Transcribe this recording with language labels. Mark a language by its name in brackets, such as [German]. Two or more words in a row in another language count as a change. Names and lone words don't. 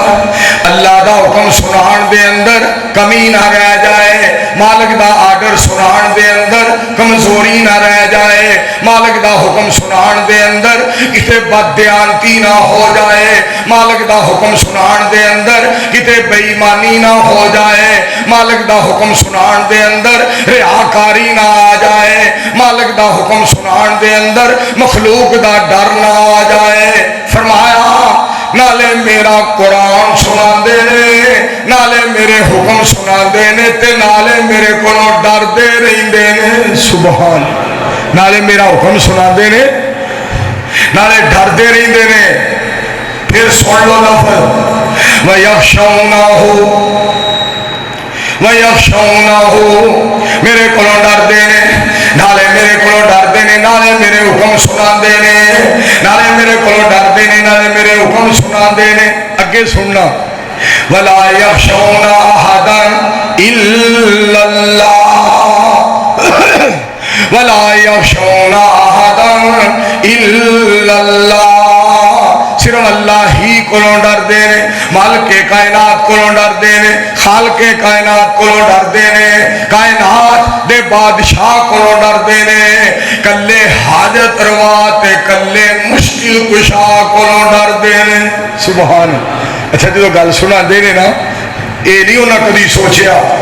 [Punjabi] اللہ کا حکم سنان دے اندر کمی نا رہ جائے، مالک کا آرڈر سنان دے اندر کمزوری نا رہ جائے، مالک کا حکم سنان دے اندر کتے بددیانتی نا ہو جائے، مالک کا حکم سنان دے اندر کتے بے ایمانی نا ہو جائے، مالک کا حکم سنان دے اندر ریاکاری نا آ جائے، مالک کا حکم سنان دے اندر مخلوق کا ڈر نا آ جائے. फरमाया نالے میرا قرآن سنا دے نالے میرے حکم سنا دے تے نالے میرے کو ڈر دے رہی سبحان نالے میرا حکم سنا دے نالے ڈر دے رہی پھر سن لو لفظ وَيَخْشَوْنَهُ میرے کو ڈر دے نالے میرے کو ڈر دے نالے میرے حکم سنا دے نالے میرے کو ڈر دے نالے میرے حکم سنا دے اگے سننا [Arabic] وَلَا يَخْشَوْنَ أَحَدًا إِلَّا اللَّهَ وَلَا يَخْشَوْنَ أَحَدًا إِلَّا اللَّهَ [Punjabi] صرف اللہ ہی کو ڈر دے مالک کائنات کو ڈر دے خالق کائنات کو ڈر دے کائنات دے بادشاہ کو ڈر دے کلے حاجت روا تے کلے مشکل کشا کو ڈر دے سبحان اچھا جو گل سنا دے نا یہ نہیں انہیں کبھی سوچیا